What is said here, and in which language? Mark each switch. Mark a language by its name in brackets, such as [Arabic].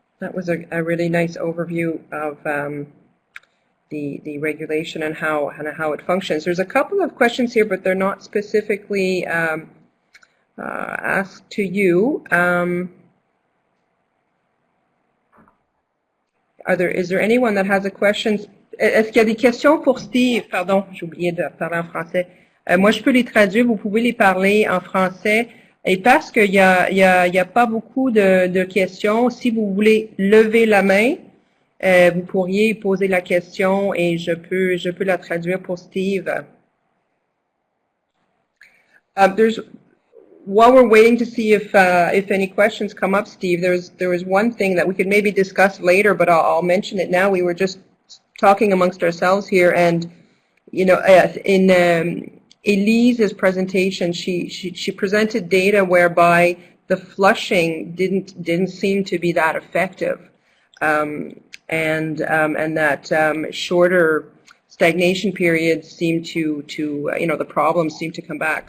[English] That was a really nice overview of the regulation and how it functions. There's a couple of questions here, but they're not specifically asked to you. Is there anyone that has a question? [French] Est-ce qu'il y a des questions pour Steve? Pardon, j'ai oublié de parler en français. Moi, je peux les traduire, vous pouvez les parler en français. Et parce qu'il y a pas beaucoup de questions, si vous voulez lever la main, vous pourriez poser la question et je peux la traduire pour Steve. [English] While we're waiting to see if any questions come up, Steve, there was one thing that we could maybe discuss later, but I'll mention it now. We were just talking amongst ourselves here, and you know, in Elise's presentation, she presented data whereby the flushing didn't seem to be that effective, and that shorter stagnation periods seem to you know, the problems seem to come back.